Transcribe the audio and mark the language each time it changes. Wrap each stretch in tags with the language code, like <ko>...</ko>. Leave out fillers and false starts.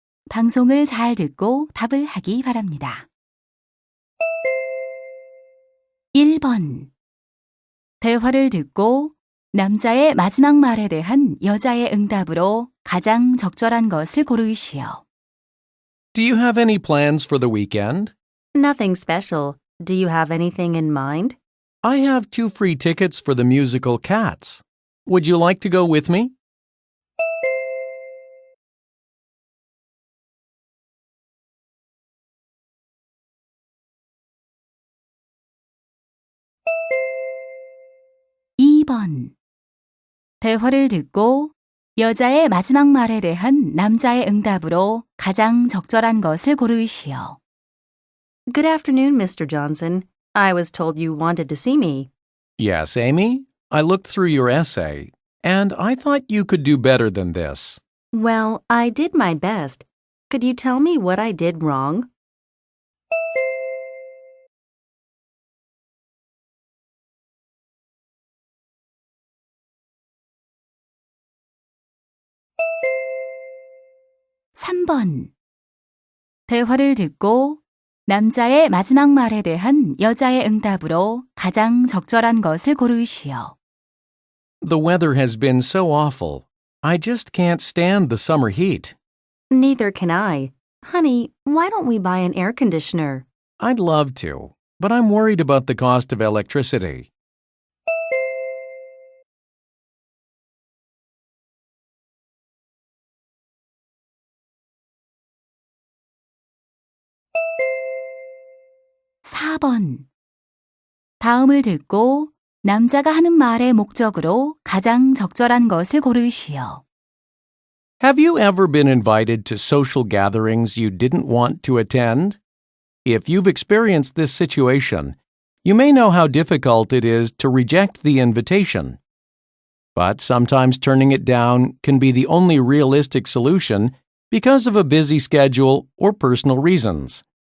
<ko>방송을 잘 듣고 답을 하기 바랍니다. 1번. 대화를 듣고 남자의 마지막 말에 대한 여자의 응답으로 가장 적절한 것을 고르시오.</ko> <en>Do you have any plans for the weekend? Nothing special. Do you have anything in mind? I have 2 free tickets for the musical Cats. Would you like to go with me?</en> <ko>2번. 대화를 듣고 여자의 마지막 말에 대한 남자의 응답으로 가장 적절한 것을 고르시오.</ko> <en>Good afternoon, Mr. Johnson. I was told you wanted to see me. Yes, Amy. I looked through your essay, and I thought you could do better than this. Well, I did my best. Could you tell me what I did wrong?</en> <ko>3번. 대화를 듣고 남자의 마지막 말에 대한 여자의 응답으로 가장 적절한 것을 고르시오.</ko> <en>The weather has been so awful. I just can't stand the summer heat. Neither can I. Honey, why don't we buy an air conditioner? I'd love to, but I'm worried about the cost of electricity.</en> <ko>4번. 다음을 듣고 남자가 하는 말의 목적으로 가장 적절한 것을 고르시오.</ko> <en>Have you ever been invited to social gatherings you didn't want to attend? If you've experienced this situation, you may know how difficult it is to reject the invitation. But sometimes turning it down can be the only realistic solution because of a busy schedule or personal reasons.</en>